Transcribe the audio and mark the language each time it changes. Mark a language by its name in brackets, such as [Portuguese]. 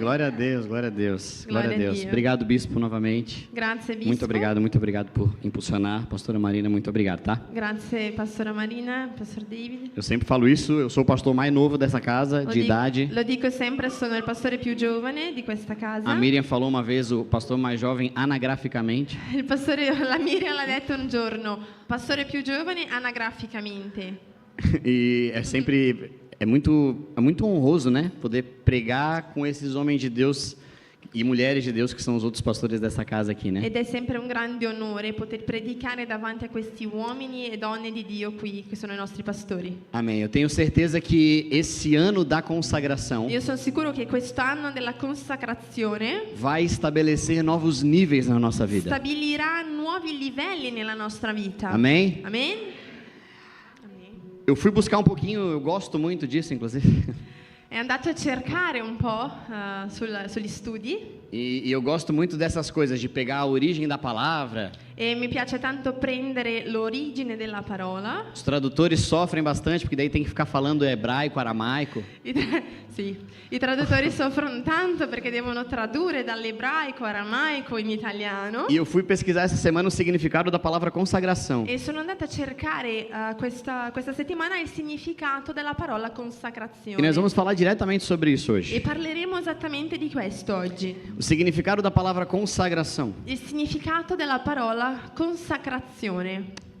[Portuguese] Glória a Deus, glória a Deus. Glória a Deus. [Italian] Dio. [Portuguese] Obrigado, bispo, novamente. [Italian] Grazie, Bispo. [Portuguese] Muito obrigado por impulsionar. Pastora Marina, muito obrigado, tá? [Italian] Grazie, Pastora Marina, Pastor David. [Portuguese] Eu sempre falo isso, eu sou o pastor mais novo dessa casa, de idade. [Italian] Lo dico sempre, sono il pastore più giovane di questa casa. [Portuguese] A Miriam falou uma vez, o pastor mais jovem, anagraficamente. [Italian] La Miriam l'ha detto un giorno, pastore più giovane anagraficamente. [Portuguese] E é muito honroso, né? Poder pregar com esses homens de Deus e mulheres de Deus que são os outros pastores dessa casa aqui, né? [Italian] Ed è sempre un grande onore poter predicare davanti a questi uomini e donne di Dio qui, che sono i nostri pastori. [Portuguese] Amém. Eu tenho certeza que esse ano da consagração [Italian] Io sono sicuro che quest'anno della consacrazione [Portuguese] vai estabelecer novos níveis na nossa vida. [Italian] stabilirà nuovi livelli nella nostra vita. [Portuguese] Amém? [Italian] Amen? [Portuguese] Eu fui buscar um pouquinho, eu gosto muito disso, inclusive. [Italian] È andato a cercare un po' sugli studi [Portuguese] E eu gosto muito dessas coisas, de pegar a origem da palavra. [Italian] e mi piace tanto prendere l'origine della parola. [Portuguese] Os tradutores sofrem bastante, porque daí tem que ficar falando hebraico, aramaico. [Italian] Sì, i traduttori soffrono tanto perché devono tradurre dall'ebraico, aramaico in italiano. [Portuguese] E eu fui pesquisar essa semana o significado da palavra consagração. [Italian] E sono andata a cercare questa settimana il significato della parola consacrazione. [Portuguese] E nós vamos falar diretamente sobre isso E hoje. [Italian] parleremo esattamente di questo oggi. [Portuguese] O significado da palavra consagração. [Italian] Il significato della parola consacrazione.